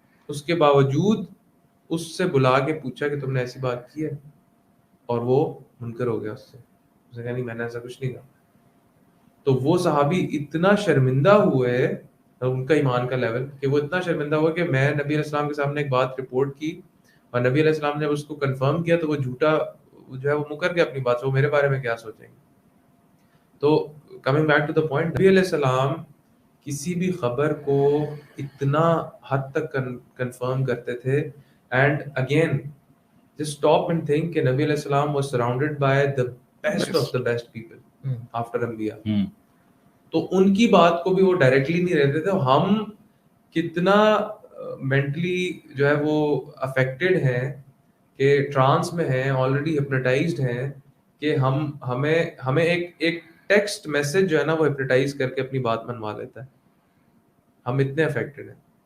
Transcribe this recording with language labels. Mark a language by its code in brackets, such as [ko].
[ur] اس کے باوجود اس سے بلا کے پوچھا کہ تم نے ایسی بات کی ہے, اور وہ منکر ہو گیا اس نے کہا نہیں میں نے ایسا کچھ نہیں کہا. تو وہ صحابی اتنا شرمندہ ہوئے, ان کا ایمان کا لیول, کہ وہ اتنا شرمندہ ہوا کہ میں نبی علیہ السلام کے سامنے ایک بات رپورٹ کی اور نبی علیہ السلام نے اس کو کنفرم کیا تو وہ جھوٹا جو ہے وہ مکر گیا اپنی بات سے, وہ میرے بارے میں کیا سوچیں گے. تو [en] coming back to the point, [ur] نبی علیہ السلام کسی بھی خبر کو اتنا حد تک کنفرم کرتے تھے. [en] And again just stop and think کہ نبی علیہ السلام was surrounded by the best of the best people after انبیاء. [ur] تو ان کی بات کو بھی وہ ڈائریکٹلی نہیں رہتے تھے. ہم کتنا مینٹلی جو ہے وہ افیکٹڈ ہیں کہ ٹرانس میں ہیں, آلریڈی ہپنوٹائزڈ ہیں, کہ ہمیں ایک ٹیکسٹ میسج جو ہے نا وہ ہپنوٹائز کر کے اپنی بات منوا لیتا ہے. ہم اتنے افیکٹڈ ہیں.